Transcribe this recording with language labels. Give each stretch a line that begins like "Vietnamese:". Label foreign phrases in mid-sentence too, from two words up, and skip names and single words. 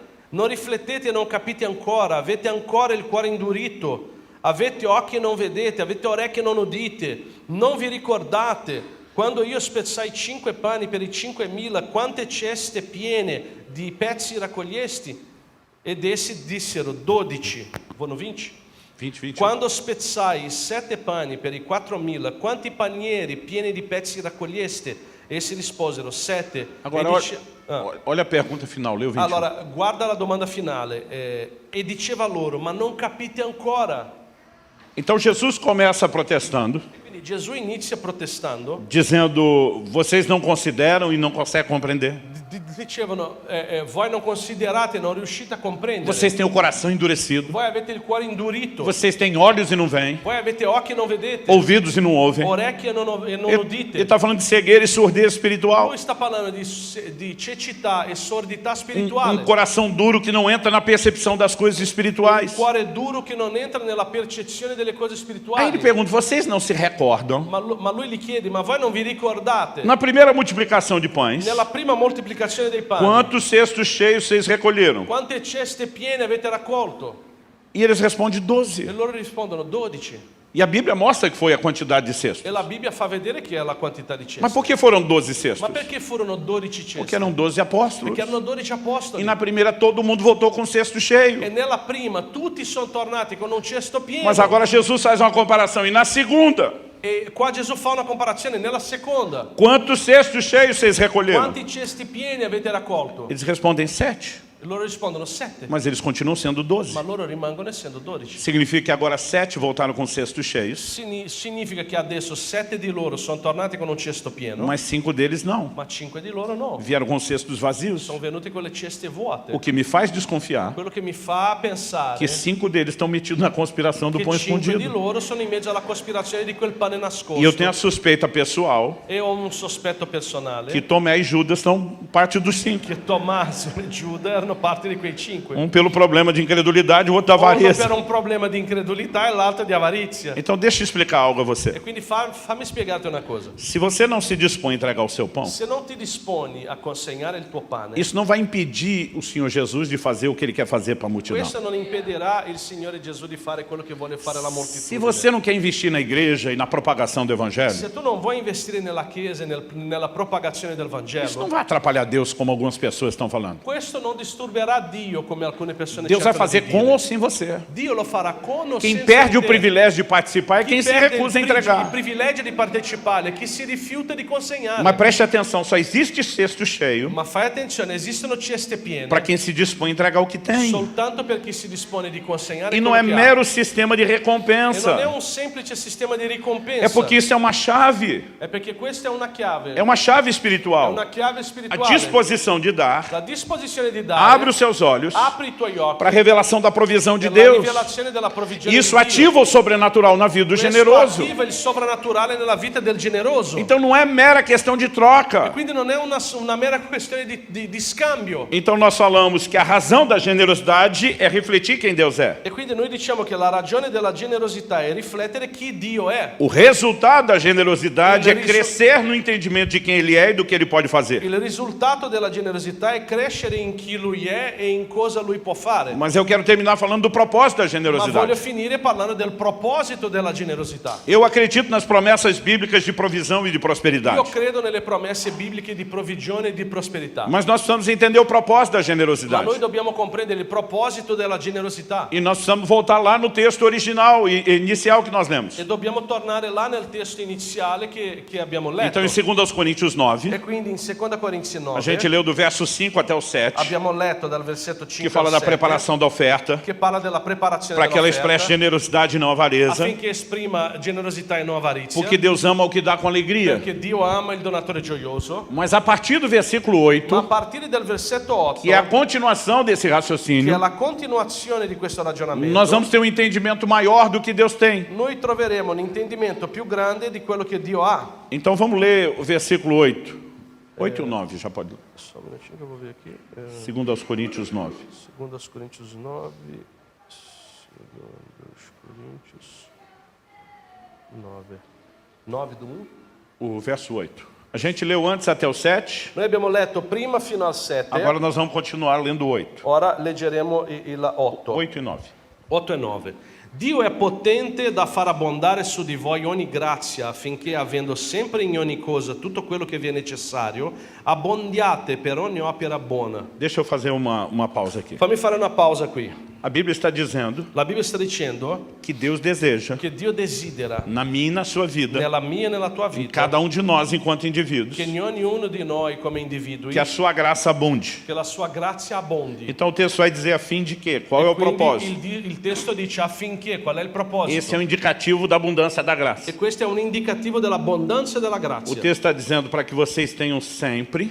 Italian: Non riflettete e non capite ancora, avete ancora il cuore indurito, avete occhi e non vedete, avete orecchie e non udite, non vi ricordate quando io spezzai 5 pani per i 5.000, quante ceste piene di pezzi raccogliesti? Ed essi dissero 12, buono 20? 20. Quando spezzai 7 pani per i 4.000, quanti panieri pieni di pezzi raccoglieste? Essi risposero 7.
Portuguese: Agora, olha a pergunta final, leu 20.
Italian: Allora, guarda la domanda finale. E diceva loro, ma non capite ancora?
Portuguese: Então Jesus começa protestando,
Italian: Quindi Gesù inizia protestando.
Portuguese: dizendo, vocês não consideram e não conseguem compreender.
Italian: Dicevano, voi non considerate, non riuscite a comprendere.
Portuguese: Vocês têm o coração endurecido.
Italian: Voi avete il cuore indurito.
Portuguese: Vocês têm olhos e não veem,
Italian: Voi avete occhi e non vedete.
Portuguese: ouvidos e não ouvem.
Italian: Orecchie e non
Portuguese: Ele
Italian: udite.
Portuguese: está falando de cegueira e surdez espiritual.
Italian: Lui sta parlando di cecità e sordità
Portuguese: Um
Italian: spirituale.
Portuguese: coração duro que não entra na percepção das coisas espirituais.
Italian: Cuore duro che non entra nella percezione delle cose
Portuguese: Aí
Italian: spirituali.
Portuguese: ele pergunta, vocês não se recordam?
Italian: Ma lui gli chiede, ma voi non vi ricordate?
Portuguese: Na primeira multiplicação de pães,
Italian: Nella prima moltiplicazione dei pani,
Portuguese: quantos cestos cheios vocês recolheram?
Italian: quante ceste piene avete raccolto?
Portuguese: E eles respondem
Italian: E
Portuguese: 12.
Italian: loro rispondono 12.
Portuguese: E a Bíblia mostra que foi a quantidade de cestos.
Italian: E la Bibbia fa vedere che è la quantità di cesti.
Portuguese: Mas por que foram 12 cestos?
Italian: Ma perché furono 12 cesti?
Portuguese: Porque eram 12 apóstolos.
Italian: Perché erano 12
Portuguese: E
Italian: apostoli.
Portuguese: na primeira todo mundo voltou com o cesto cheio.
Italian: E nella prima tutti sono tornati con un cesto pieno.
Portuguese: Mas agora Jesus faz uma comparação. E na segunda,
Italian: E qua Gesù fa una comparazione. Nella seconda,
Portuguese: quantos cestos cheios vocês recolheram?
Italian: quanti cesti pieni avete raccolto?
Portuguese: Eles respondem 7.
Italian: E loro rispondono 7.
Portuguese: Mas eles continuam sendo 12.
Italian: Ma loro rimangono essendo 12.
Portuguese: Significa que agora 7 voltaram com cestos cheios,
Italian: Significa che adesso 7 di loro sono tornati con un cesto pieno,
Portuguese: mas 5 deles não.
Italian: ma 5 di loro no.
Portuguese: Vieram com cestos vazios.
Italian: Sono venuti con le ceste vuote.
Portuguese: O que me faz desconfiar
Italian: Quello che mi fa pensare
Portuguese: que 5 deles estão metidos na conspiração do
Italian: che
Portuguese: pão
Italian: 5 di
Portuguese: escondido.
Italian: loro sono in mezzo alla cospirazione di quel pane nascosto.
Portuguese: E eu tenho a suspeita pessoal
Italian: E ho un sospetto personale
Portuguese: que Tomé e Judas são parte dos 5.
Italian: che Tommaso e Giuda erano parte di quei 5.
Portuguese: Pelo problema de incredulidade, o outro da
Italian: Uno
Portuguese: avareza.
Italian: per un problema di incredulità e l'altro di avarizia.
Portuguese: Então deixa eu explicar algo a
Italian: E
Portuguese: você.
Italian: quindi fammi spiegarti una cosa.
Portuguese: Se você não se dispõe a entregar o seu pão,
Italian: Se non ti disponi a consegnare il tuo pane,
Portuguese: isso não vai impedir o Senhor Jesus de fazer o que Ele quer fazer para a multidão.
Italian: questo non impedirà il Signore Gesù di fare quello che vuole fare alla
Portuguese: Se
Italian: moltitudine.
Portuguese: você não quer investir na igreja e na propagação do Evangelho,
Italian: Se tu non vuoi investire nella Chiesa e nella propagazione del
Portuguese: isso não
Italian: Vangelo,
Portuguese: vai atrapalhar Deus como algumas pessoas estão falando.
Italian: questo non disturberà Dio come alcune persone
Portuguese: Deus vai
Italian: cercano
Portuguese: fazer
Italian: di
Portuguese: com
Italian: dire.
Portuguese: ou sem você.
Italian: Dio lo farà con o
Portuguese: Quem
Italian: senza
Portuguese: perde o
Italian: te.
Portuguese: privilégio de participar é
Italian: Chi
Portuguese: quem se
Italian: perde
Portuguese: recusa a
Italian: il
Portuguese: entregar.
Italian: privilegio di partecipare, chi si rifiuta di consegnare.
Portuguese: Mas preste atenção, só existe cesto cheio
Italian: Ma fai attenzione, esistono ceste piene
Portuguese: para quem se dispõe a entregar o que tem.
Italian: soltanto per chi si dispone di consegnare
Portuguese: E não
Italian: quello
Portuguese: é
Italian: che ha.
Portuguese: mero sistema de
Italian: E non è
Portuguese: recompensa.
Italian: un semplice sistema di ricompensa.
Portuguese: É porque isso é uma chave.
Italian: È perché questa è una chiave.
Portuguese: É uma chave
Italian: È
Portuguese: espiritual.
Italian: una chiave
Portuguese: A
Italian: spirituale.
Portuguese: disposição de dar.
Italian: La disposizione di dare.
Portuguese: Abre os seus olhos
Italian: Apri i tuoi occhi.
Portuguese: para a revelação da provisão de
Italian: per la
Portuguese: Deus.
Italian: rivelazione della provvigione
Portuguese: Isso
Italian: di Dio.
Portuguese: ativa o sobrenatural na vida do
Italian: Questo
Portuguese: generoso.
Italian: attiva il sovrannaturale nella vita del generoso.
Portuguese: Então não é mera questão de troca.
Italian: Quindi non è una mera questione di scambio.
Portuguese: Então nós falamos que a razão da generosidade é refletir quem Deus é.
Italian: E quindi noi diciamo che la ragione della generosità è riflettere chi Dio è.
Portuguese: O resultado da generosidade é crescer no entendimento de quem Ele é e do que Ele pode fazer.
Italian: Il risultato della generosità è crescere in chi Lui è e in cosa Lui può fare.
Portuguese: Mas eu quero terminar falando do propósito da
Italian: Ma voglio
Portuguese: generosidade.
Italian: finire parlando del proposito della generosità.
Portuguese: Eu acredito nas promessas bíblicas de provisão e de
Italian: Io
Portuguese: prosperidade.
Italian: credo nelle promesse bibliche di provvigione e di prosperità.
Portuguese: Mas nós precisamos entender o propósito da
Italian: Ma
Portuguese: generosidade.
Italian: noi dobbiamo comprendere il proposito della generosità.
Portuguese: E nós precisamos voltar lá no texto original e inicial que nós lemos.
Italian: E dobbiamo tornare là nel testo iniziale che abbiamo letto.
Portuguese: Então, em 2 Coríntios 9,
Italian: E quindi in 2 Corinzi 9
Portuguese: a gente leu do verso 5 até o 7,
Italian: abbiamo letto dal versetto 5
Portuguese: que fala
Italian: al
Portuguese: da
Italian: 7,
Portuguese: preparação da oferta,
Italian: che parla della preparazione
Portuguese: para que ela expresse
Italian: dell'offerta,
Portuguese: generosidade e não avareza,
Italian: affinché esprima generosità e non avarizia,
Portuguese: porque Deus ama o que dá com alegria.
Italian: perché Dio ama il donatore gioioso.
Portuguese: Mas a partir do versículo
Italian: Ma a
Portuguese: 8,
Italian: partire dal versetto 8,
Portuguese: que é a continuação desse
Italian: che è
Portuguese: raciocínio,
Italian: la continuazione di questo ragionamento,
Portuguese: nós vamos ter um entendimento maior do que Deus tem.
Italian: noi troveremo un intendimento più grande di quello che Dio ha.
Portuguese: Então vamos ler o versículo 8. 8 e o 9, já pode ler. Só um minutinho que eu vou ver aqui. 2 Coríntios 9. 2 Coríntios 9. 2 Coríntios 9. 9 do 1. O verso 8. A gente leu antes até o 7,
Italian: Noi abbiamo letto prima fino al 7.
Portuguese: agora nós vamos continuar lendo o 8.
Italian: Ora leggeremo il 8.
Portuguese: 8 e 9.
Italian: 8 e 9. Dio è potente da far abbondare su di voi ogni grazia, affinché, avendo sempre in ogni cosa tutto quello che vi è necessario, abbondiate per ogni opera buona.
Portuguese: Deixa eu fazer uma pausa aqui.
Italian: Fammi fare una pausa qui.
Portuguese: A Bíblia está dizendo
Italian: La Bibbia sta dicendo
Portuguese: que Deus deseja,
Italian: che Dio desidera,
Portuguese: na minha e na sua vida,
Italian: nella mia e nella tua
Portuguese: em
Italian: vita,
Portuguese: cada um de nós enquanto indivíduos,
Italian: che in ognuno di noi come individui,
Portuguese: que a sua graça abunde.
Italian: che la sua grazia abbondi.
Portuguese: Então o texto vai dizer a fim de quê? Qual é o
Italian: Quindi
Portuguese: propósito?
Italian: il testo dice affinché, qual è il proposito?
Portuguese: Esse é um indicativo da abundância da graça.
Italian: E questo è un indicativo dell'abbondanza della
Portuguese: O
Italian: grazia.
Portuguese: texto está dizendo para que vocês tenham sempre,